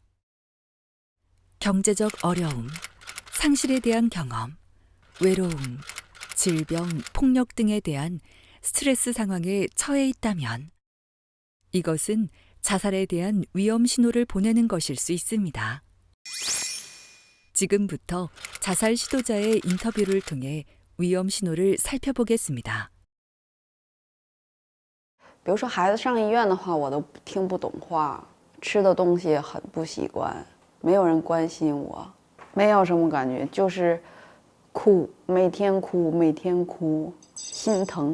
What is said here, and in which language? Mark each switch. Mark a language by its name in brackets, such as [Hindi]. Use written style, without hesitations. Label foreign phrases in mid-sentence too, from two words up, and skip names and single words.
[Korean] 경제적 어려움, 상실에 대한 경험, 외로움, 질병, 폭력 등에 대한 스트레스 상황에 처해 있다면 이것은 자살에 대한 위험 신호를 보내는 것일 수 있습니다. 지금부터 자살 시도자의 인터뷰를 통해 위험 신호를 살펴보겠습니다. [Chinese] 比如说孩子上医院的话，我都听不懂话，吃的东西也很不习惯，没有人关心我，没有什么感觉，就是哭，每天哭，每天哭，心疼。